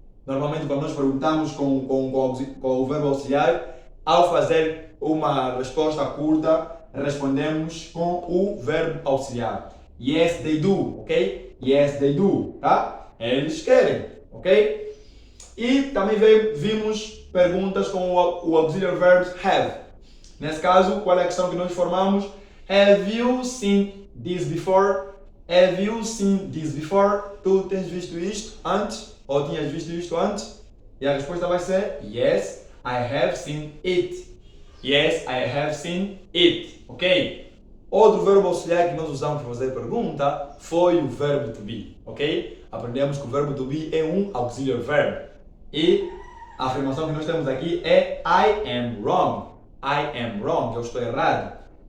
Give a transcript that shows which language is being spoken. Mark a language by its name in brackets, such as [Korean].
[Portuguese] Normalmente, quando nós perguntamos com o verbo auxiliar, ao fazer uma resposta curta, respondemos com o verbo auxiliar. [English] Yes, they do, ok? Yes, they do, tá? [Portuguese] Eles querem, ok? E também vimos perguntas com o auxiliary verbs have. Nesse caso, qual é a questão que nós formamos? [English] Have you seen this before? Have you seen this before? [Portuguese] Tu tens visto isto antes? Ou tinhas visto isto antes? E a resposta vai ser [English] yes, I have seen it. Yes, I have seen it. [Portuguese] Ok? Outro verbo auxiliar que nós usamos para fazer pergunta foi o verbo to be. Ok? Aprendemos que o verbo to be é um auxiliary verb. E a afirmação que nós temos aqui é [English] I am wrong. I am wrong. [Portuguese] Eu estou errado.